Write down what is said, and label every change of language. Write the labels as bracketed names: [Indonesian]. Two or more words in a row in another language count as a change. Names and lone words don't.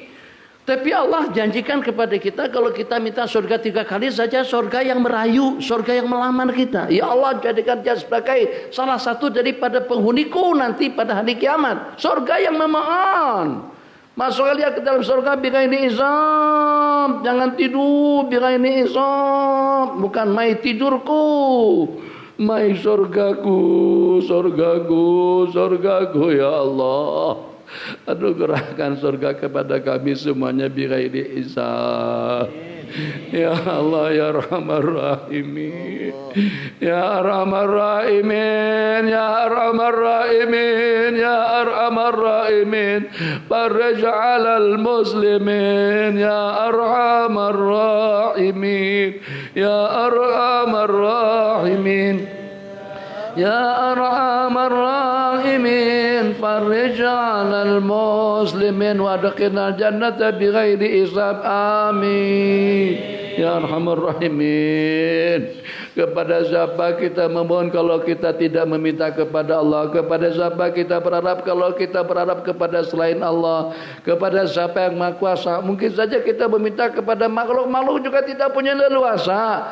[Indonesian] Tapi Allah janjikan kepada kita kalau kita minta surga 3 kali saja, surga yang merayu, surga yang melamar kita. [Arabic] يا الله, [Indonesian] jadikan dia sebagai salah satu daripada penghuniku nanti pada hari kiamat. Surga yang memohon. Masuklah dia ke dalam surga [Arabic] بغير حساب. [Indonesian] Jangan tidur [Arabic] بغير حساب. [Indonesian] Bukan mai tidurku. Mai surgaku [Arabic] يا الله. [Indonesian] Anugerahkan surga kepada kami semuanya [Arabic] بغير حساب. يا الله يا أرحم الراحمين. يا أرحم الراحمين. يا أرحم الراحمين. يا أرحم الراحمين. فرج على المسلمين. يا أرحم الراحمين. يا أرحم الراحمين. يا أرحم الراحمين، فرج على المسلمين وأدخلنا الجنة بغير حساب. آمين. يا أرحم الراحمين. [Indonesian] Kepada siapa kita memohon kalau kita tidak meminta kepada Allah? Kepada siapa kita berharap kalau kita berharap kepada selain Allah? Kepada siapa yang Maha Kuasa? Mungkin saja kita meminta kepada makhluk juga tidak punya leluasa.